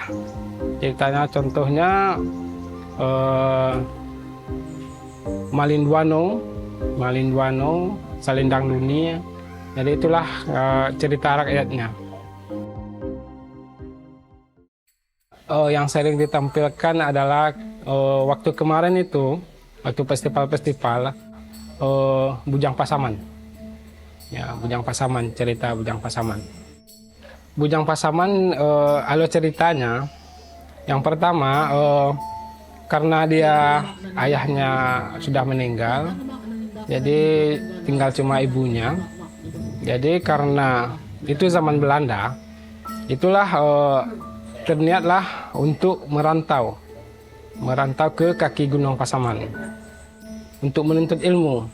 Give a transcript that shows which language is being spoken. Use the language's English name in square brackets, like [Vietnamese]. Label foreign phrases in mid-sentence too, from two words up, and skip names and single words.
[Indonesian] Ceritanya contohnya Malinduano, Salendang Dunia. Jadi itulah cerita rakyatnya. Yang sering ditampilkan adalah waktu kemarin itu, waktu festival-festival Bujang Pasaman. Ya, Bujang Pasaman, cerita Bujang Pasaman. Bujang Pasaman, alur ceritanya, yang pertama, karena dia ayahnya sudah meninggal, jadi tinggal cuma ibunya. Jadi karena itu zaman Belanda, itulah terniatlah untuk merantau ke kaki Gunung Pasaman untuk menuntut ilmu.